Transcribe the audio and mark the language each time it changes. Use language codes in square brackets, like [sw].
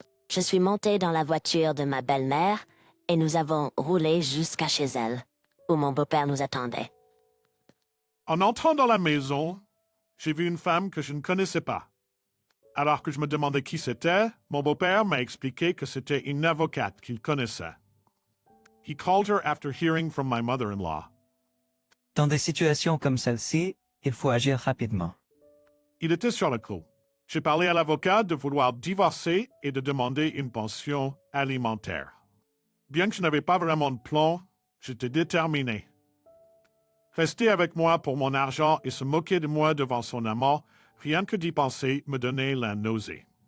[fr] Je suis montée dans la voiture de ma belle-mère et nous avons roulé jusqu'à chez elle, où mon beau-père nous attendait. En entrant dans la maison, j'ai vu une femme que je ne connaissais pas. Alors que je me demandais qui c'était, mon beau-père m'a expliqué que c'était une avocate qu'il connaissait. [en] He called her after hearing from my mother-in-law. [fr] Dans des situations comme celle-ci, il faut agir rapidement. Il était sur le coup. J'ai parlé à l'avocat de vouloir divorcer et de demander une pension alimentaire. Bien que je n'avais pas vraiment de plan, j'étais déterminé. Rester avec moi pour mon argent et se moquer de moi devant son amant, rien que d'y penser me donnait la nausée.